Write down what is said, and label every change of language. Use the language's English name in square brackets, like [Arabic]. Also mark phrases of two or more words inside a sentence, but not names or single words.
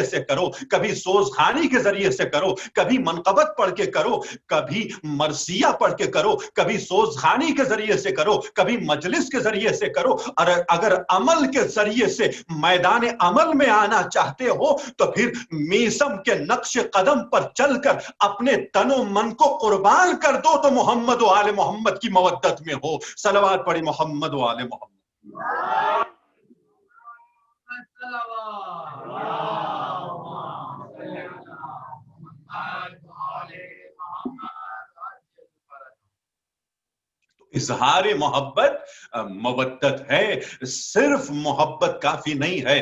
[Urdu] سے کرو، کبھی سوزخانی کے ذریعے سے کرو، کبھی منقبت پڑھ کے کرو، کبھی مرثیہ پڑھ کے کرو، کبھی سوزخانی کے ذریعے سے کرو، کبھی مجلس کے ذریعے سے کرو، اور اگر عمل کے ذریعے سے میدان عمل میں آنا چاہتے ہو تو پھر میسم کے نقش قدم پر چل کر اپنے تن و من کو قربان کر دو تو محمد و آل محمد کی مودت میں ہو۔ صلوات پڑھی محمد و آل محمد۔ اظہار محبت مودت ہے، صرف محبت کافی نہیں ہے۔